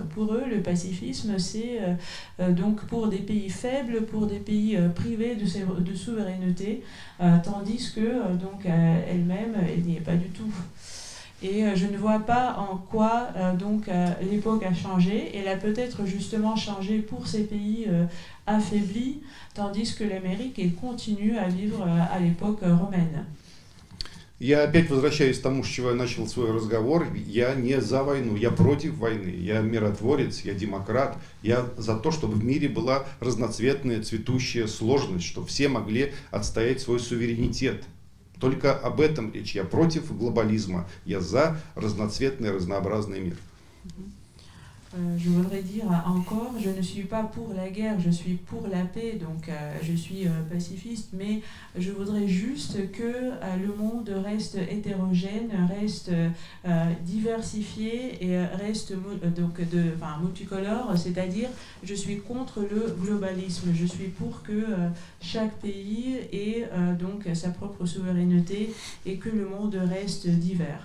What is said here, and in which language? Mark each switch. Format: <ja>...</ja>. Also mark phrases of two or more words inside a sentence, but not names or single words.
<fr>Pour eux, le pacifisme, c'est donc pour des pays faibles, pour des pays privés de souveraineté, tandis que elle-même, elle n'y est pas du tout. Et je ne vois pas en quoi l'époque a changé. Elle a peut-être justement changé pour ces pays affaiblis, tandis que l'Amérique elle continue à vivre à l'époque romaine.</fr> <ru>Я опять возвращаюсь к тому, с чего я начал свой разговор. Я не за войну, я против войны. Я миротворец, я демократ. Я за то, чтобы в мире была разноцветная, цветущая сложность, чтобы все могли отстоять свой суверенитет. Только об этом речь. Я против глобализма. Я за разноцветный, разнообразный мир.</ru> <fr>Je voudrais dire encore, je ne suis pas pour la guerre, je suis pour la paix, donc je suis pacifiste, mais je voudrais juste que le monde reste hétérogène, reste diversifié et reste multicolore, c'est-à-dire je suis contre le globalisme, je suis pour que chaque pays ait sa propre souveraineté et que le monde reste divers.</fr>